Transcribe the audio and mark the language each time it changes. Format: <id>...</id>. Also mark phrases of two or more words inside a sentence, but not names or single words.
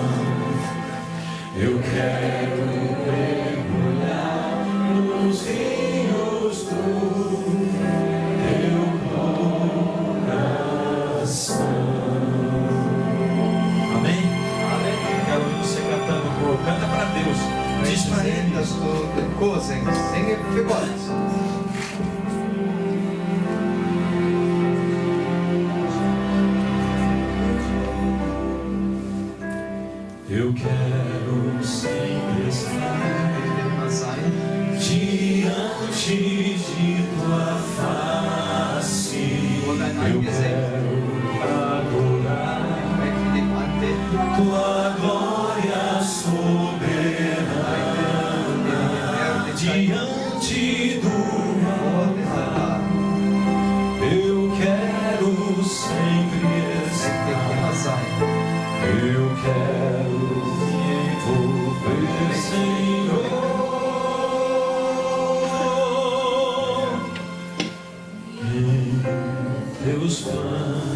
<pt>Eu quero mergulhar nos rios do teu coração. Amém? Amém. Quero ouvir você cantando o coro. Canta para Deus. Diz</pt> <de>Nicht</de> <pt>para</pt> <de>verhindern,</de> <pt>Ele.</pt> <de>dass du den Chor singst. Singe für Gott.</de> <pt>Eu quero sempre estar</pt> <de>Ich will immer sein.</de> <pt>diante de tua face.</pt> <de>Vor dein</de> <pt>Eu</pt> <de>Angesicht.</de> <pt>quero adorar</pt> <de>Ich möchte dich anbeten.</de> <pt>tua glória soberana.</pt> <de>Herrlichkeit</de> <pt>Diante do</pt> <de>vor dem Altar.</de> <pt>eu quero sempre</pt> <de>Ich</de> <pt>estar.</pt> <de>möchte immer sein.</de> <pt>Eu quero me envolver, Senhor, em teus planos.</pt>